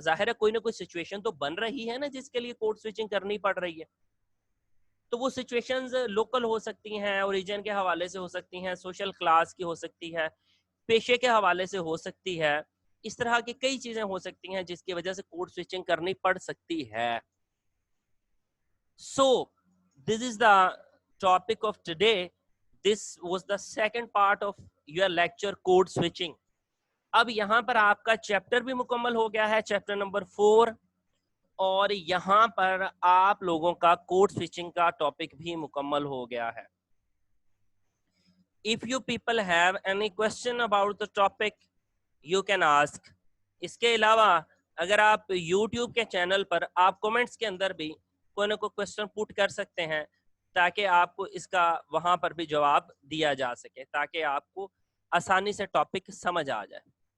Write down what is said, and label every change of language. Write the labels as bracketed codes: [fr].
[ur] ظاہر ہے کوئی نہ کوئی سچویشن تو بن رہی ہے نا جس کے لیے کوڈ سوئچنگ کرنی پڑ رہی ہے. تو وہ سچویشنز لوکل ہو سکتی ہیں, اوریجن کے حوالے سے ہو سکتی ہیں, سوشل کلاس کی ہو سکتی ہے, پیشے کے حوالے سے ہو سکتی ہے. اس طرح کی کئی چیزیں ہو سکتی ہیں جس کی وجہ سے کوڈ سوئچنگ کرنی پڑ سکتی ہے. [en] So this is the topic of today. This was the second part of your lecture, code switching. [ur] اب یہاں پر آپ کا چیپٹر بھی مکمل ہو گیا ہے, چیپٹر نمبر 4, اور یہاں پر آپ لوگوں کا کوڈ سوئچنگ کا ٹاپک بھی مکمل ہو گیا ہے. [en] If you people have any question about the topic, you can ask. [ur] اس کے علاوہ اگر آپ یوٹیوب کے چینل پر آپ کومنٹس کے اندر بھی کوئی نہ کوئی کوشچن پٹ کر سکتے ہیں تاکہ آپ کو اس کا وہاں پر بھی جواب دیا جا سکے, تاکہ آپ کو آسانی سے ٹاپک سمجھ آ جائے.